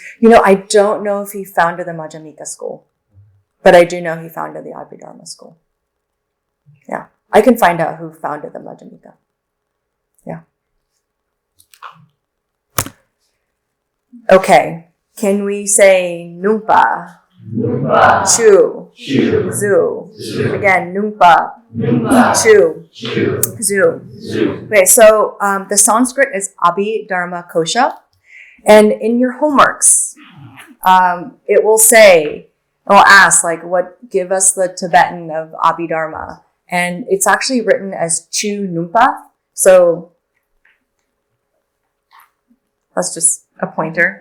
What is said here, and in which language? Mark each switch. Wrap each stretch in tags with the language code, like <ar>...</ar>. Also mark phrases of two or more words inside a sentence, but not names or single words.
<en>You know, I don't know if he founded the Madhyamika school, but I do know he founded the Abhidharma school. Yeah. I can find out who founded the Madhyamika. Yeah. Okay. Can we say Numpa?</en> <bo>Numpa, Chu. Chu, Zu. Zu.</bo> <en>Again, Numpa.</en> <bo>Numpa, Chu. Chu, Zu. Zu.</bo> <en>Okay, so the Sanskrit is Abhidharma Kosha. And in your homeworks, it will ask, like, give us the Tibetan of Abhidharma. And it's actually written as</en> <bo>Chu Numpa.</bo> <en>So that's just a pointer.</en>